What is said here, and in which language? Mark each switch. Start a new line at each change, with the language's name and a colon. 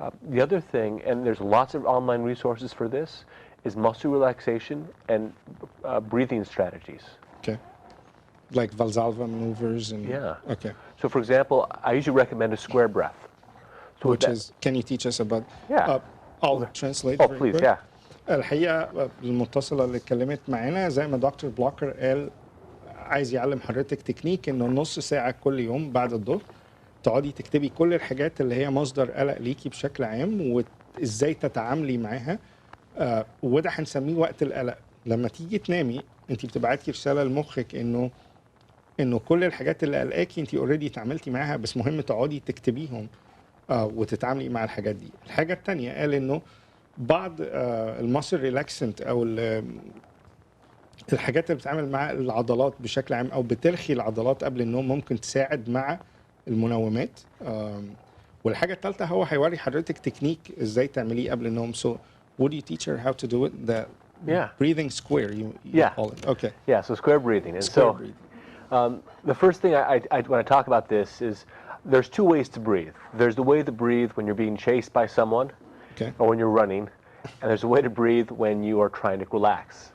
English: The other thing, and there's lots of online resources for this, is muscle relaxation and breathing strategies. Okay. Like Valsalva maneuvers and. Yeah. Okay. So for example, I usually recommend a square breath. So Which is, can you teach us about? Yeah. I'll translate. Oh, very please, quick. yeah.
Arabic: الحقيقة المتصلة اللي اتكلمت معانا زي ما دكتور بلوكر قال عايز يعلم حضرتك تكنيك انه نص ساعه كل يوم بعد الظهر تقعدي تكتبي كل الحاجات اللي هي مصدر قلق ليكي بشكل عام وازاي تتعاملي معاها. وده هنسميه وقت القلق. لما تيجي تنامي انت بتبعتي رساله لمخك انه كل الحاجات اللي قلقاكي انت اوريدي اتعاملتي معاها، بس مهم تقعدي تكتبيهم وتتعاملي مع الحاجات دي. الحاجه الثانيه قال انه بعض الماسل ريلاكسنت او الحاجات اللي بتتعامل مع العضلات بشكل عام او بترخي العضلات قبل النوم ممكن تساعد مع المنومات. والحاجه الثالثه هو هيوري حضرتك تكنيك ازاي تعمليه قبل النوم.
English: So would you teach her how to do it? The breathing square you call it. Okay. Yeah, so square breathing. And square breathing. The first thing I want to talk about this is there's two ways to breathe. There's the way to breathe when you're being chased by someone or when you're running, and there's a way to breathe when you are trying to relax.